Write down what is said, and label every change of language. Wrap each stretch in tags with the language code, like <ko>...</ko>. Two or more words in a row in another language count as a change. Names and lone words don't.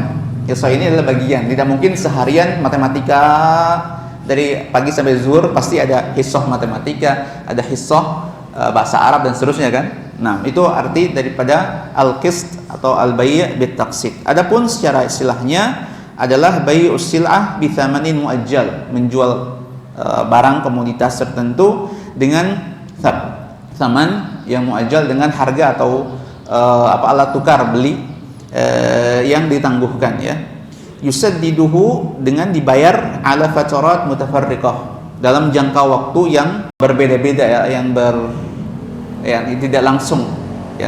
<id>Hissah ini adalah bagian. Tidak mungkin seharian matematika dari pagi sampai zuhur pasti ada hissah matematika, ada hissah bahasa Arab dan seterusnya kan. Nah, itu arti daripada al-qist atau</id> <ar>البيع بالتقسيط.</ar> <id>Adapun secara istilahnya adalah</id> <ar>بيع السلعة بثمن مؤجل,</ar> <id>menjual barang komoditas tertentu dengan thaman yang muajjal, dengan harga atau alat tukar beli yang ditangguhkan ya. Yusaddiduhu, dengan dibayar</id> <ar>على فترات متفرقة,</ar> <id>dalam jangka waktu yang berbeda-beda ya, yang tidak langsung ya.</id>